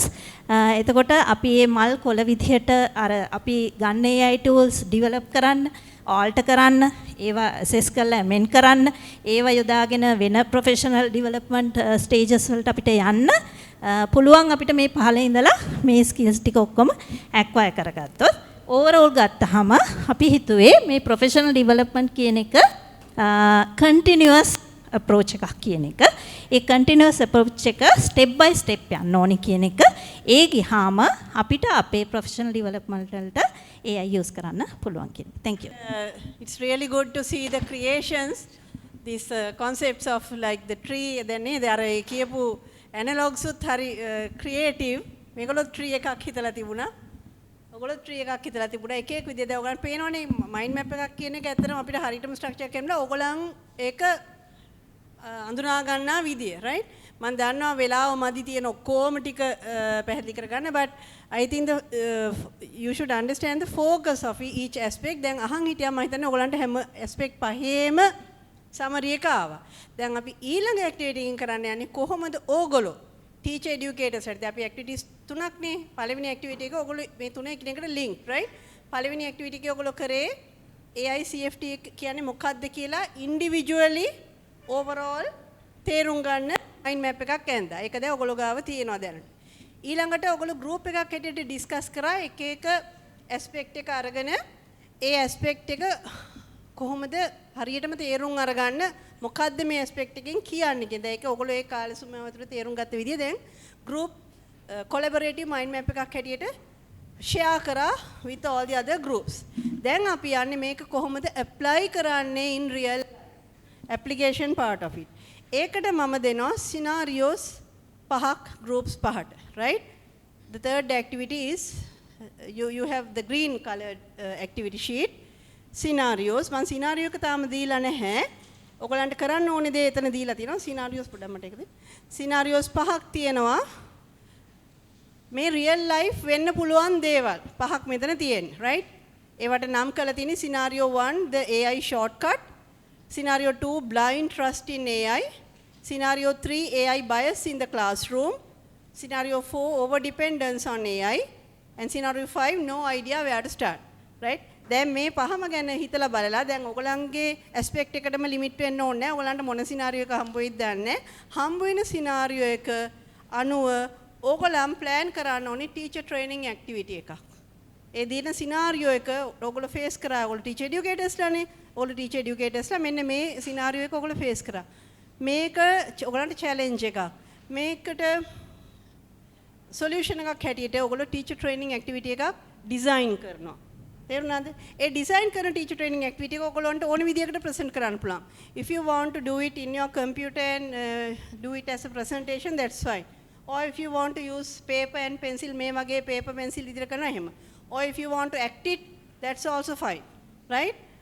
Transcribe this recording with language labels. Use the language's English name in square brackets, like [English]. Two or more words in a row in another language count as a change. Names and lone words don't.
[Sinhala] එතකොට අපි මේ මල් කොළ විදිහට අර අපි ගන්න [English] AI tools develop [Sinhala] කරන්න, alter කරන්න, ඒවා assess කරලා amend කරන්න, ඒවා යොදාගෙන වෙන [English] professional development stages [Sinhala] වලට අපිට යන්න පුළුවන්. අපිට මේ පහළ ඉඳලා මේ skills ටික ඔක්කොම acquire කරගත්තොත් overall ගත්තාම අපි හිතුවේ මේ [English] professional development [Sinhala] කියන එක [English] continuous approach [Sinhala] එකක් කියන එක. ඒ [English] continuous approach [Sinhala] එක [English] step by step [Sinhala] යන්න ඕනි කියන එක. ඒ ගියාම අපිට අපේ [English] professional development [Sinhala] වලට [English] AI use [Sinhala] කරන්න පුළුවන් කියන එක. [English] Thank you. It's really good to see the creations, these concepts of like the tree, then they are කියපු analogs [Sinhala] උත් හරි [English] creative. [Sinhala] මේගොල්ලෝ tree එකක් හිතලා තිබුණා. ඔයගොල්ලෝ tree එකක් හිතලා තිබුණා. එක එක විදිහට ඔයගොල්ලන්ට පේනවනේ [English] mind map [Sinhala] එකක් කියන එක ඇත්තටම අපිට හරියටම structure කරලා ඔයගොල්ලන් ඒක අඳුනා ගන්නා විදිය, right? මම දන්නවා වෙලාව මදි තියෙන ඔක්කොම ටික පැහැදිලි කරගන්න, [English] but I think you should understand the focus of each aspect. [Sinhala] දැන් අහන් හිටියා මම හිතන්නේ ඔයගලන්ට හැම aspect පහේම summary එක ආවා. දැන් අපි ඊළඟ activity එකකින් කරන්න යන්නේ කොහොමද ඕගොල්ලෝ [English] teacher educators [Sinhala] හරිද? අපි activities තුනක් නේ. පළවෙනි activity එක ඔයගොල්ලෝ මේ තුන එකිනෙකට [English] link, right? [Sinhala] පළවෙනි activity එක ඔයගොල්ලෝ කරේ AI CFT කියන්නේ මොකක්ද කියලා [English] individually overall [Sinhala] තේරුම් ගන්න [English] mind map [Sinhala] එකක් ඇඳා. ඒක දැන් ඔයගොල්ලෝ ගාව තියෙනවා දැනට. ඊළඟට ඔයගොල්ලෝ group එකක් හැටියට discuss කරා එක එක aspect එක අරගෙන ඒ aspect එක කොහොමද හරියටම තේරුම් අරගන්න මොකද්ද මේ aspect එකෙන් කියන්නේ කියන. ඒක ඔයගොල්ලෝ ඒ කාලේ සුමව තුළ තේරුම් ගත්ත විදිය දැන් [English] group collaborative mind map [Sinhala] එකක් හැටියට share කරා [English] with all the other groups. [Sinhala] දැන් අපි යන්නේ මේක කොහොමද apply කරන්නේ [English] in real application part of it. [Sinhala] ඒකට මම දෙනවා scenarios පහක් groups පහට, right? [English] The third activity is you have the green colored activity sheet. [Sinhala] Scenarios මම scenario එක තාම දීලා නැහැ. ඔයගලන්ට කරන්න ඕනේ දේ එතන දීලා තියෙනවා. scenarios පොඩ්ඩක් මට එකද? scenarios පහක් තියෙනවා. මේ [English] real life [Sinhala] වෙන්න පුළුවන් දේවල් පහක් මෙතන තියෙන්නේ, right? ඒවට නම් කරලා තියෙන්නේ [English] scenario 1 the AI shortcut, scenario 2 blind trust in AI, scenario 3 AI bias in the classroom, scenario 4 over dependence on AI, and scenario 5 no idea where to start, right? [Sinhala] දැන් මේ පහම ගැන හිතලා බලලා දැන් ඔයගලන්ගේ aspect එකටම limit වෙන්න ඕනේ නැහැ. ඔයගලන්ට මොන scenario එක හම්බ වෙයිද දන්නේ නැහැ. හම්බ වෙන scenario එක අනුව ඔයගලන් plan කරන්න ඕනේ [English] teacher training activity [Sinhala] එකක්. ඒ දින scenario එක ඔයගොල්ලෝ face කරා. ඔයගොල්ලෝ [English] teacher educators [Sinhala] ලානේ. ඔයගොල්ලෝ [English] teacher educators [Sinhala] ලා මෙන්න මේ scenario එක ඔයගොල්ලෝ face කරා. මේක ඔයගලන්ට challenge එකක්. මේකට solution එකක් හැටියට ඔයගොල්ලෝ [English] teacher training activity [Sinhala] එකක් design කරනවා. තේරුණාද? ඒ design කරන [English] teacher training activity [Sinhala] එක ඔයගොල්ලන්ට ඕන විදිහකට present කරන්න පුළුවන්. [English] If you want to do it in your computer and do it as a presentation, that's fine. Or if you want to use paper and pencil, [Sinhala] මේ වගේ [English] paper pencil [Sinhala] විදිහට කරනවා එහෙම. [English] Or if you want to act it, that's also fine, right?